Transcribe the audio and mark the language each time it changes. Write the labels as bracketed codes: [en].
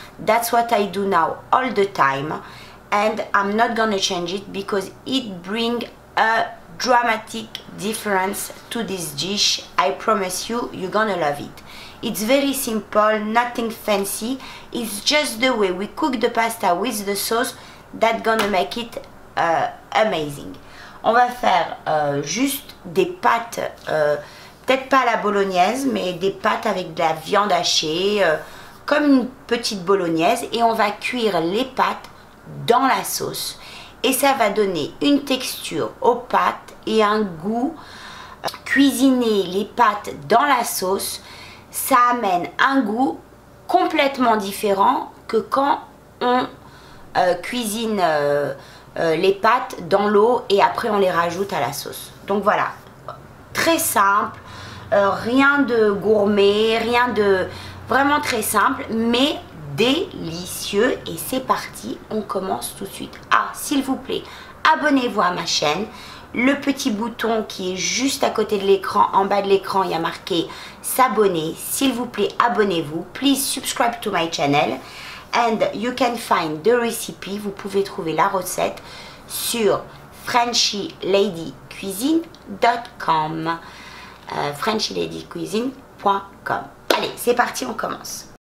[en] That's what I do now all the time, and I'm not gonna change it because it brings a dramatic difference to this dish. I promise you, you're gonna love it. It's very simple, nothing fancy. It's just the way we cook the pasta with the sauce that's gonna make it amazing. [fr] On va faire juste des pâtes, peut-être pas à la bolognaise, mais des pâtes avec de la viande hachée, comme une petite bolognaise, et on va cuire les pâtes dans la sauce. Et ça va donner une texture aux pâtes et un goût. Cuisiner les pâtes dans la sauce, ça amène un goût complètement différent que quand on cuisine les pâtes dans l'eau et après on les rajoute à la sauce. Donc voilà, très simple, rien de gourmet, rien de... Vraiment très simple, mais délicieux. Et c'est parti, on commence tout de suite. Ah, s'il vous plaît, abonnez-vous à ma chaîne. Le petit bouton qui est juste à côté de l'écran, en bas de l'écran, il y a marqué s'abonner. S'il vous plaît, abonnez-vous. [en] Please subscribe to my channel. And you can find the recipe. [fr] Vous pouvez trouver la recette sur FrenchyLadyCuisine.com. FrenchyLadyCuisine.com. Allez, c'est parti, on commence.